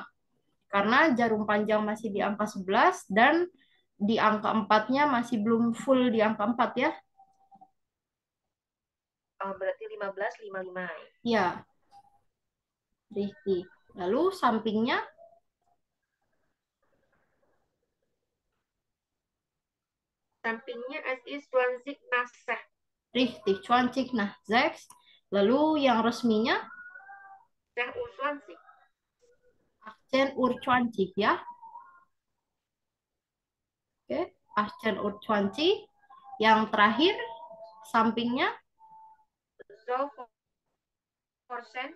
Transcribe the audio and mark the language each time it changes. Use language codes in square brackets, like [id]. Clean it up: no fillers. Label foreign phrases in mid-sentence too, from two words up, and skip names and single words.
[id] Karena jarum panjang masih di angka 11 dan di angka 4-nya masih belum full di angka 4 ya. Oh, berarti 15:55. Ya. Richtig. Lalu sampingnya [de] es ist 20 nach 6. Richtig, 20 nach 6. [id] Lalu yang resminya 10:20. 18:20 ya. Oke, 18:20. Yang terakhir sampingnya 12%.